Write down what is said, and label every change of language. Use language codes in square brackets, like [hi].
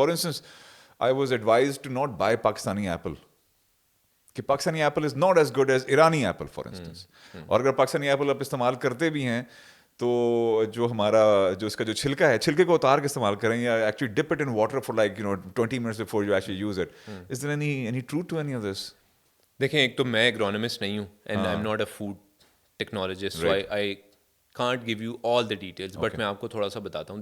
[en] For instance I was advise to not buy Pakistani apple, کہ Pakistani apple is not as good as Irani apple for instance. [ur] اور اگر Pakistani apple آپ استعمال کرتے بھی ہیں تو جو ہمارا جو اس کا جو چھلکا ہے, چھلکے کو اتار کے استعمال کریں, یا [en] Actually dip it in water for like 20 minutes before you actually use it. Is there any truth to any of this? [ur] دیکھیں, ایک تو میں ایگرونومسٹ نہیں ہوں, [en] and I am not a food technologist, so I can't give you all the details, [ur] but میں آپ کو تھوڑا سا بتاتا ہوں.